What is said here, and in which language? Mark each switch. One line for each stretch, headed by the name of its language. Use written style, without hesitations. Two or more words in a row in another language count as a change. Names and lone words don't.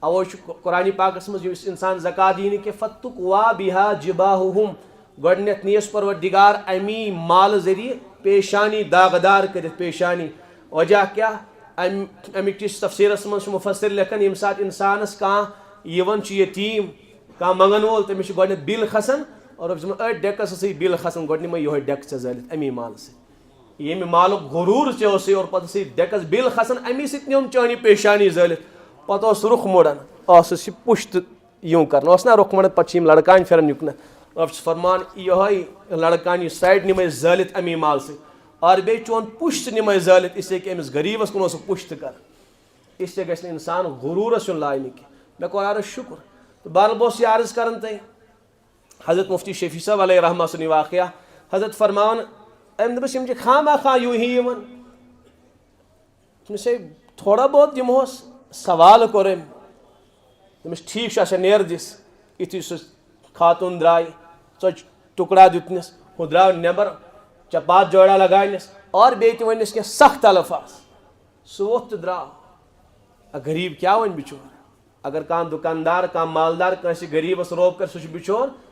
Kashmiri: اوے قرآن پاکس مز انسان زکات دینی کہ
Arabic: فتقوا بها جباہہم
Kashmiri: گۄڈنیتھ نیس پروردگار امی مال ذریعہ پیشانی داغدار کرت پیشانی وجہ کیا امیک چیز تفسیرس من مفسر لکھن یم سات انسانس کان یتیم کان منگن وول تمس گۄڈنیتھ بل کھسان اور ڈیکس سی بل کھسان گۄڈ نمے یہ ڈیک ژے زٲلِتھ امی مال سی یمہ مالک غرور ژےٚ اوسٕے اور پتہٕ سی ڈیکس بل کھسان امی سۭتۍ نیوم چٲنی پیشانی زٲلِتھ پتہٕ اوس رُخ مُڑان اوسُس یہ پُشت یوں کران اوس نا رُخ مُڑان پتہٕ چھِ یِم لڑکان پھران یُکنتھ اب چھُس فرمان یہوے لڑکان یہ سایڈ نمے زٲلِتھ امی مال سۭتۍ اور بیٚیہِ چون پُشت نمے زٲلِتھ
Urdu: اس لیے کہ
Kashmiri: أمِس غریٖبس کُن اوس پُشت کران
Urdu: اس لیے
Kashmiri: گژھِ نہٕ انسان غروٗرس یُن لاینہٕ کینٛہہ مےٚ کوٚر عرض شُکر تہٕ بہرحال بہٕ اوسُس یہِ عرض کران تۄہہِ حضرت مفتی شفیع صٲب
Arabic: علیہ رحمہ
Kashmiri: سُنٛد یہِ واقعہ حضرت فرماوان أمۍ دوٚپُس یِم چھِ خامہ خواہ یوٗ ہی یِوان دوٚپمَس ہے
Urdu: تھوڑا بہت
Kashmiri: دِمہوس سوال کوٚر أمۍ دوٚپمَس ٹھیٖک چھُ اچھا نیر دِس یُتھُے سُہ خاتوٗن درٛاے ژۄچہِ ٹُکڑا دیُتنَس ہُہ درٛاو نٮ۪بر چپات جوڑا لگاونس اور بیٚیہِ تہِ ؤنِس کینٛہہ سخت الفاظ سُہ ووٚتھ تہٕ درٛاو غریٖب کیٛاہ وَنہِ بِچور اگر کانٛہہ دُکاندار کانٛہہ مالدار کٲنٛسہِ غریٖبس روب کرِ سُہ چھُ بِچور